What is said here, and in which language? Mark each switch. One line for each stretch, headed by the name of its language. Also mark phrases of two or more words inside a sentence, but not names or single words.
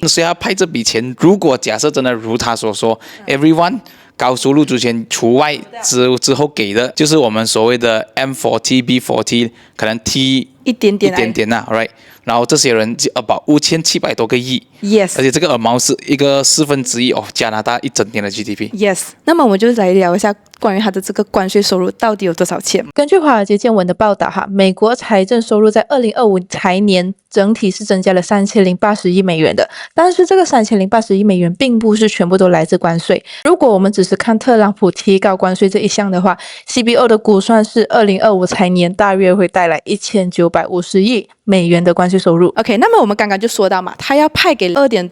Chinese: 所以他派這筆錢，如果假設真的如他所說，everyone 高收入族群除外之後給的，就是我們所謂的 M40、B40，可能 T 一點點啊 ，right？然後這些人就about5700多個億，yes，而且這個 amount 是一個1/4哦，加拿大一整年的 GDP，yes。那麼我們就來聊一下關於他的這個關稅收入到底有多少錢。根據華爾街見聞的報道哈，美國財政收入在2025財年整體是增加了$3080億的，但是這個$3080億並不是全部都來自關稅。如果我們只是看特朗普提高關稅這一項的話 ，CBO 的估算是2025財年大約會帶來1950億美元的關稅收入。OK， 那麼我們剛剛就說到嘛，他要派給2.